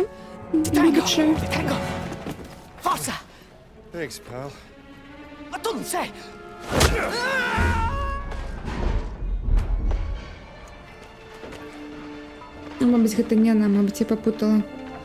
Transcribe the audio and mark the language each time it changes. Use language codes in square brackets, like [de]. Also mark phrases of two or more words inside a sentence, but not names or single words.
[uk] Будучи. [it] Forza! [en] Thanks, pal. [it] Ma tu non sei! [ru] Мабуть, гэта не она, мабуть, я попутала.